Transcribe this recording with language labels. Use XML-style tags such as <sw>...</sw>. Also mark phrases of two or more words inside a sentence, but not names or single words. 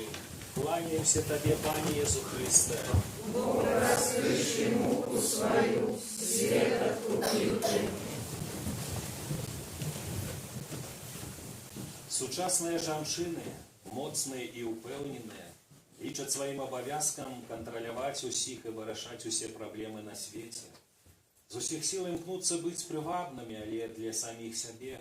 <ru>Кланяемся Тебе, Пане Иисус Христе. Бог, раскрывший муку свою, свет откупил Ты.</ru> <be>Сучасныя жанчыны, моцныя і ўпэўненыя, лічаць сваім абавязкам кантраляваць усіх і вырашаць усе праблемы на свеце. З усіх сіл імкнуцца быць прывабнымі, але для саміх сябе.</be>